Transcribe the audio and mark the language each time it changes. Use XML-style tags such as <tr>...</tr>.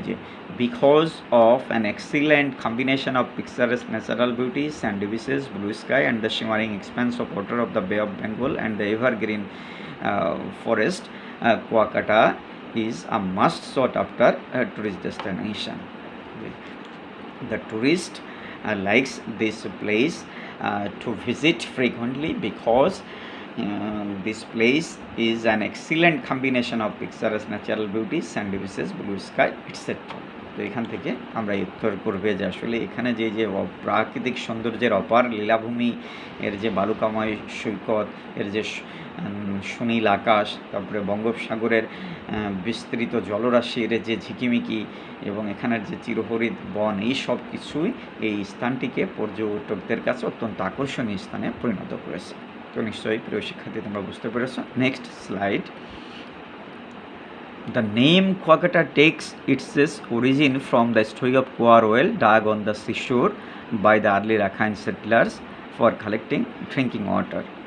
<en>যে because of an excellent combination of picturesque natural beauty, sandy beaches, blue sky, and the shimmering expanse of water of the bay of Bengal, and the evergreen forest, Kuakata is a must sought after tourist destination. The tourist likes this place to visit frequently because this place is an excellent combination of picturesque natural beauty, sandy beaches, blue sky, etc.</en> <bn>তো এখান থেকে আমরা উত্তর করবে যে আসলে এখানে যে যে প্রাকৃতিক সৌন্দর্যের অপার লীলাভূমি, এর যে বালুকাময় সৈকত, এর যে সুনীল আকাশ, তারপরে বঙ্গোপসাগরের বিস্তৃত জলরাশির যে ঝিকিমিকি, এবং এখানের যে চিরহরিত বন, এই সব কিছুই এই স্থানটিকে পর্যটকদের কাছে অত্যন্ত আকর্ষণীয় স্থানে পরিণত করেছে। তো নিশ্চয়ই প্রিয় শিক্ষার্থী তোমরা বুঝতে পেরেছ।</bn> <en>Next slide. The name Kuakata takes its origin from the story of Kuar well dug on the seashore by the early Rakhine settlers for collecting drinking water.</en>